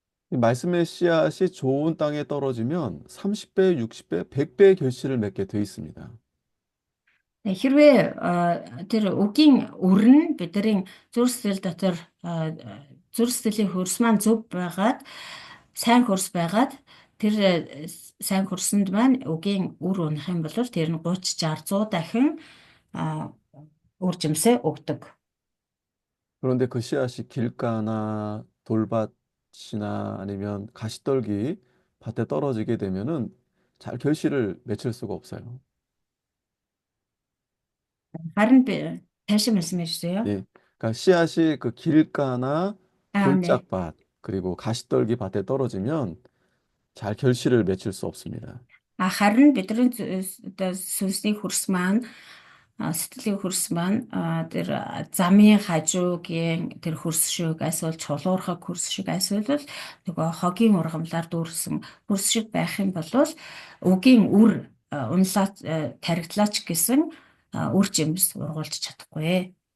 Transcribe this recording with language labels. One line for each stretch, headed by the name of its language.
Korean: 이 말씀의 씨앗이 좋은 땅에 떨어지면 30배, 60배, 100배의 결실을 맺게 돼 있습니다.
Mongolian: Хэрвээ тэр үгийн үр нь бидний зүрх сэтгэл дотор зүрх сэтгэлийн хөрс маань зөв байгаад сайн хөрс байгаад тэр сайн хөрсөнд маань үгийн үр унах юм бол тэр нь 30, 60, 100 дахин үр жимсээ өгдөг.
Korean: 그런데 그 씨앗이 길가나 돌밭이나 아니면 가시떨기 밭에 떨어지게 되면은 잘 결실을 맺힐 수가 없어요. Харин 다시 말씀해 주세요. 예. 그러니까 씨앗이 그 길가나 네. 돌짝밭 그리고 가시떨기 밭에 떨어지면 잘 결실을 맺힐 수 없습니다.
Mongolian: Харин бидний сүнсний хөрс маань сэтгэлийн хөрс маань тэр замын хажуугийн тэр хөрс шиг эсвэл чулуурхаг хөрс шиг эсвэл нөгөө хогийн ургамлаар дүүрсэн хөрс шиг байх юм бол үгийн үр унлаад таригдлаач гэсэн үр жимс ургуулж чадахгүй.